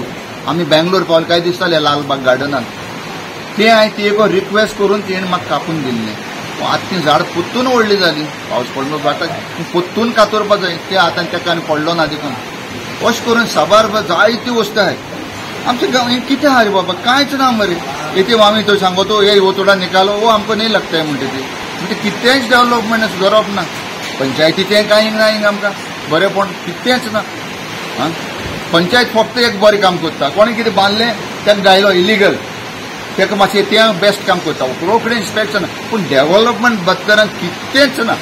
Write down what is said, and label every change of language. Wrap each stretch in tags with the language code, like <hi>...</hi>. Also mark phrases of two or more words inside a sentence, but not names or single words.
<kok>आमी बेंगलोर पावले काय दिसताले लालबाग गार्डनांत. ते हांवें ती एक रिक्वेस्ट करून तेणें म्हाका कापून दिल्लें. आतां ती झाड पोत्तून व्हडली जाली. पावस पडलो जाता पोत्तून कातरपा जाय. ते आतां तेका आनी पडलो ना देखून. अशें करून साबार जायती वस्तू आहाय. आमच्या गांव हें कितें आहा रे बाबा, कांयच ना मरे. येते आमी तो सांगतो</kok> <hi>ये वो थोडा निकालो, वो</hi> <kok>आमकां</kok> <hi>नहीं लगता है</hi> <kok>म्हणटा ती. म्हणजे कितेंच डेव्हलपमेंट सुदारप ना. पंचायतीचें कांय ना हिंगा आमकां बरेंपण कितेंच ना. पंचायत फक्त एक बरें काम करता. कोणी कितें बांदलें तेका गायलो इलिगल, तेका मातशें तें बेस्ट काम करता. रोखडें इन्स्पेक्शन, पूण डेव्हलपमेंट बद्दल कितेंच ना.</kok>